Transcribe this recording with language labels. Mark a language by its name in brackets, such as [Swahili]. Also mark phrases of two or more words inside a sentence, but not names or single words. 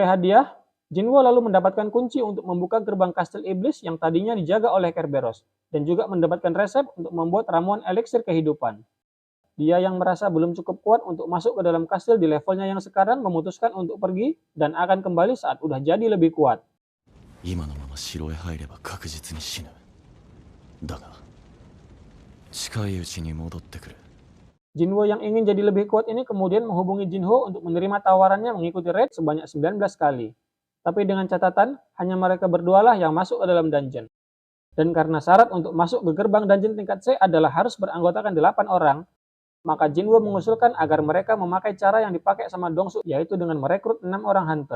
[Indonesian] Sebagai hadiah, Jinwo lalu mendapatkan kunci untuk membuka gerbang kastil iblis yang tadinya dijaga oleh Kerberos, dan juga mendapatkan resep untuk membuat ramuan eliksir kehidupan. Dia yang merasa belum cukup kuat untuk masuk ke dalam kastil di levelnya yang sekarang memutuskan untuk pergi dan akan kembali saat udah jadi lebih kuat. [Japanese] 今のまま城へ入れば確実に死ぬ。だが近いうちに戻ってくる。 [Indonesian] Jinwo yang ingin jadi lebih kuat ini kemudian menghubungi Jinho untuk menerima tawarannya mengikuti raid sebanyak 19 kali. Tapi dengan catatan, hanya mereka berdualah yang masuk ke dalam dungeon. Dan karena syarat untuk masuk ke gerbang dungeon tingkat C adalah harus beranggotakan 8 orang, maka Jinwo mengusulkan agar mereka memakai cara yang dipakai sama Dongsu, yaitu dengan merekrut 6 orang hunter.